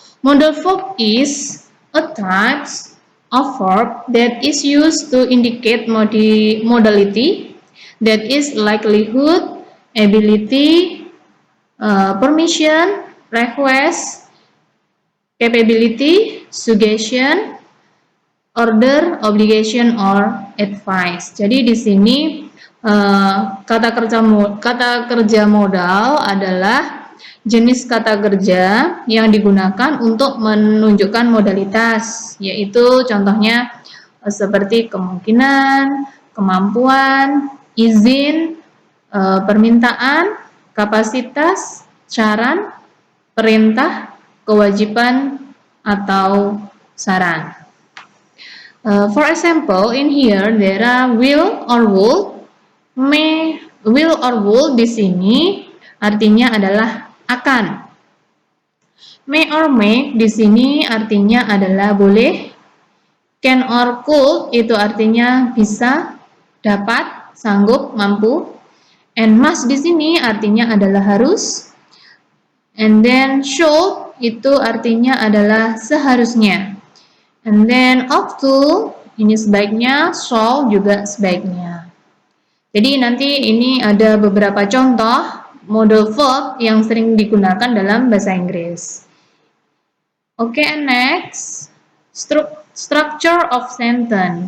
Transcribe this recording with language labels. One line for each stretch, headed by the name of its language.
English: Model verb is a type of verb that is used to indicate modality, that is likelihood, ability, permission, request, capability, suggestion, order, obligation, or advice.
Indonesian: Jadi di sini kata kerja modal adalah jenis kata kerja yang digunakan untuk menunjukkan modalitas, yaitu contohnya seperti kemungkinan, kemampuan, izin, permintaan, kapasitas, saran, perintah, kewajiban, atau saran.
English: For example, in here there are will or would.
Indonesian: Will or would di sini artinya adalah akan. May or may di sini artinya adalah boleh. Can or could itu artinya bisa, dapat, sanggup, mampu. And must di sini artinya adalah harus.
English: And then
Indonesian: should itu artinya adalah seharusnya.
English: And then
Indonesian: ought to ini sebaiknya, shall juga sebaiknya. Jadi nanti ini ada beberapa contoh model verb yang sering digunakan dalam bahasa Inggris.
English: Oke, and next structure of sentence.